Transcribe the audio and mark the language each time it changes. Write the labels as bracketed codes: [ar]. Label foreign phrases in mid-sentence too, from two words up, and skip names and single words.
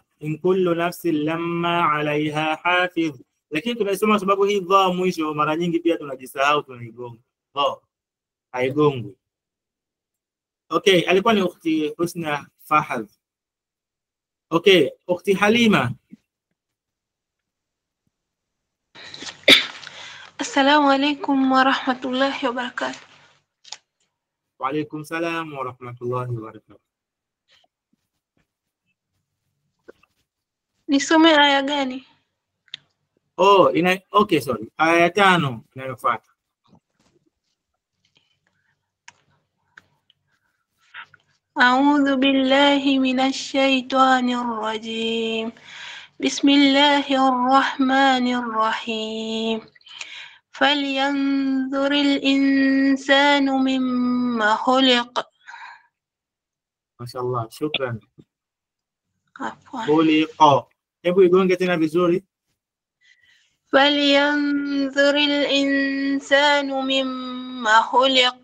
[ar] إن كل نفس لما عليها حافظ. [sw] Lakini tunasoma sababu hii dha mwisho mara nyingi pia tunajisahau, tunaigonga. Haigongwi. Okay, alikuwa ni Ukhti Husna Fahad. Okay, Ukhti Halima. [ar] السلام عليكم ورحمة الله وبركاته. وعليكم السلام ورحمة الله وبركاته. [sw] Nisome aya gani? [en] Okay, sorry. [sw] Aya 5 inayofuata. [ar] أعوذ بالله من الشيطان الرجيم. بسم الله الرحمن الرحيم. فلينظر الإنسان مم خلق. ما شاء الله شكرا. Afwan. Khuliqa. [sw] Hebu igonge tena vizuri. [ar] فلينظر الإنسان مم خلق.